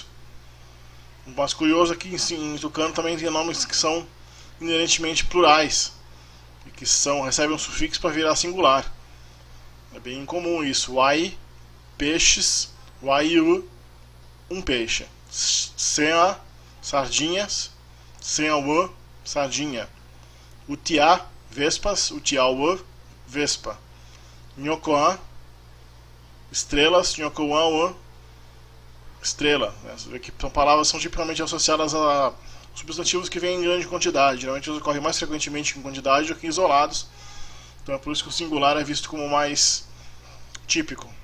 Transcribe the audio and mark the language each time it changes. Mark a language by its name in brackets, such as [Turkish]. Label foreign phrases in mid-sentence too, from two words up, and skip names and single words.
[Portuguese] O mais curioso é que em tucano também tem nomes que são inerentemente plurais, e que recebem um sufixo para virar singular. É bem incomum isso. Wai, peixes, waiu, um peixe. Sea, sardinhas, Senhauã, sardinha. Utiá, vespas, Utiauã, vespa. Nhocoã, estrelas, Nhocoã, estrela. Que são palavras que são tipicamente associadas a substantivos que vêm em grande quantidade. Geralmente eles ocorrem mais frequentemente em quantidade do que isolados. Então é por isso que o singular é visto como mais típico.